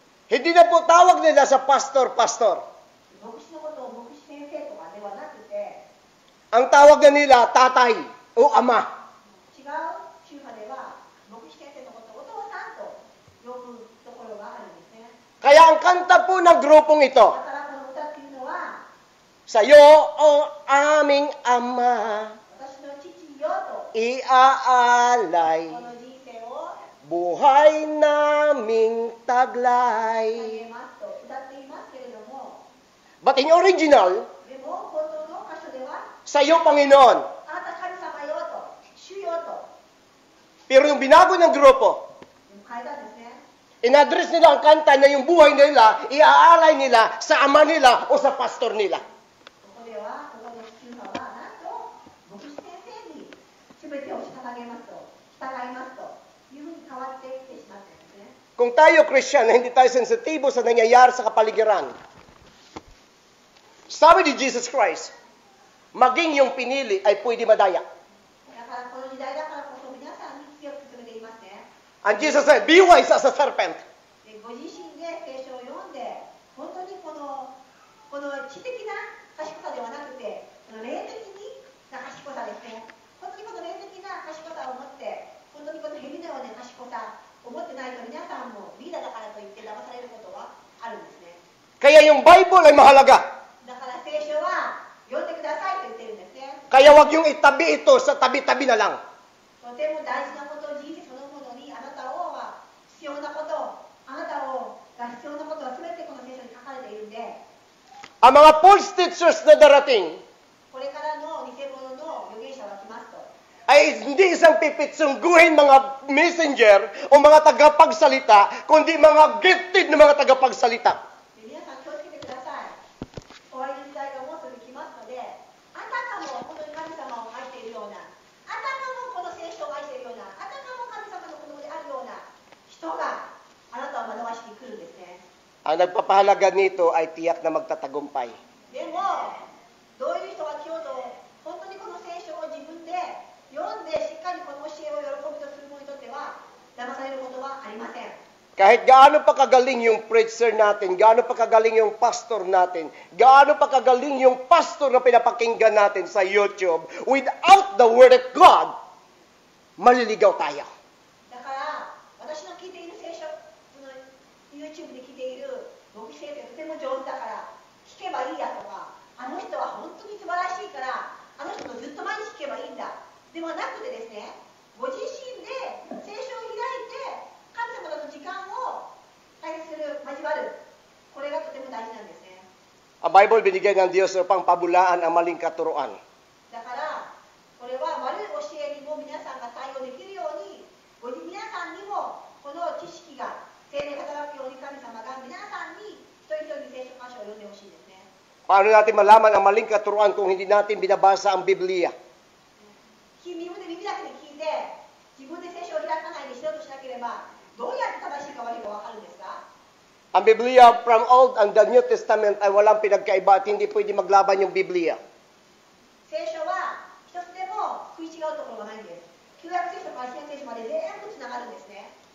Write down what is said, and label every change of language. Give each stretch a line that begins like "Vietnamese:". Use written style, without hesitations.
Filipino: Hindi na po tawag nila sa pastor.
Japanese: 牧師のことを牧師先生とかではなくて、
Filipino: Ang tawag na nila, tatay o ama.
Japanese: 違う宗派では牧師先生のことをお父さんと呼ぶところがあるんですね。
Filipino: Kaya ang kanta po ng grupong ito,
Japanese: だからこの歌っていうのは
Filipino: Sa'yo, o aming ama,
Japanese: 私の父よと
Filipino: iaalay,
Japanese: この人生を
Filipino: buhay naming taglay.
Japanese: 捧げますと歌っていますけれども、
English: But in original,
Japanese: でも本当の箇所では
Filipino: sa'yo, Panginoon.
Japanese: あなた神様よと主よと
Filipino: Pero yung binago ng grupo,
Japanese: 書いたんですね。
Filipino: in-address nila ang kanta na yung buhay nila, iaalay nila sa ama nila o sa pastor nila.
Japanese: ここではここの宗派はなんと牧師先生に全てを捧げますと従いますというふうに変わってきてしまっているんですね。
Filipino: Kung tayo, Christian, na hindi tayo sensitibo sa nangyayari sa kapaligiran, sabi ni Jesus Christ, maging yung pinili ay pwede madaya.
Japanese: だからこの時代だからこそ皆さんに強く進めていますね。
English: And Jesus said, be wise as a serpent.
Japanese: でご自身で聖書を読んで本当にこの知的な賢さではなくてこの霊的な賢さですね。本当にこの霊的な賢さを持って本当にこの蛇のような賢さを持ってないと皆さんもリーダーだからといって騙されることはあるんですね。
Filipino: Kaya yung Bible ay mahalaga.
Japanese: だから聖書は読んでくださいと言ってるんですね。
Filipino: Kaya wag yung itabi ito sa tabi-tabi na lang.
Japanese: とても大事なこと人生そのものにあなたをは必要なことあなたをが必要なことは全てこの聖書に書かれているんで
Filipino: Ang mga false teachers na darating
Japanese: これからの偽物の預言者が来ますと
Filipino: ay hindi isang pipitsungguhin mga messenger o mga tagapagsalita, kundi mga gifted na mga tagapagsalita.
Japanese: で皆さん気をつけてください。終わりの時代がもうすぐ来ますのであたかも本当に神様を愛しているようなあたかもこの聖書を愛しているようなあたかも神様の子供であるような人があなたを惑わしに来るんですね。
Filipino: Ang nagpapahalaga nito ay tiyak na magtatagumpay.
Japanese: でもどういう人が来ようと本当にこの聖書を自分で読んでしっかりこの教えを喜びとする者にとっては騙されることはありません。
Filipino: Kahit gaano pa kagaling yung preacher natin, gaano pa kagaling yung pastor natin, gaano pa kagaling yung pastor na pinapakinggan natin sa YouTube,
English: without the Word of God,
Filipino: maliligaw tayo.
Japanese: だから私の聞いている聖書その YouTube で聞いている牧師先生とても上手だから聞けばいいやとかあの人は本当に素晴らしいからあの人とずっと毎日聞けばいいんだではなくてですねご自身で聖書を開いて神様との時間を大切する交わるこれがとても大事なんですね。
Filipino: Ang Bible binigyan ng Diyos upang pabulaan ang maling katuruan.
Japanese: だからこれは悪い教えにも皆さんが対応できるように皆さんにもこの知識が聖霊が働くように神様が皆さんに一人一人聖書箇所を読んでほしいですね。
Filipino: Paano natin malaman ang maling katuruan kung hindi natin binabasa ang Biblia?
Japanese: 自分で耳だけで聞いて自分で聖書を開かないで知ろうとしなければどうやって正しいか悪いか分かるんですか？
Filipino: Ang Biblia
English: from Old and the New Testament
Filipino: ay walang pinagkaiba at hindi pwede maglaban yung Biblia.
Japanese: 聖書は一つでも食い違うところがないんです。旧約聖書から新約聖書まで全部つながるんですね。